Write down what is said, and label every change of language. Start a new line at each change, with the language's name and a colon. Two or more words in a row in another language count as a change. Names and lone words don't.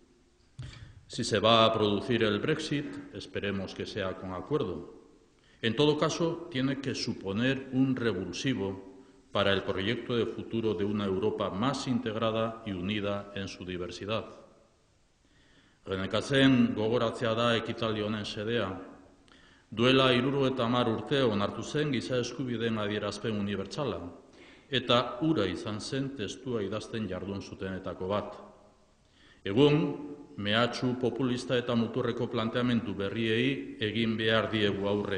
Spanish: Si se va a producir el Brexit, esperemos que sea con acuerdo. En todo caso, tiene que suponer un revulsivo para el proyecto de futuro de una Europa más integrada y unida en su diversidad.
Basque: René Cassin gogoratzea da ekitaldi honen xedea. Duela 70 urte onartu zen giza eskubideen adierazpen unibertsala, eta hura izan zen testua idazten jardun zutenetako bat. Egun, mehatxu populista eta muturreko planteamendu berriei egin behar diegu aurre.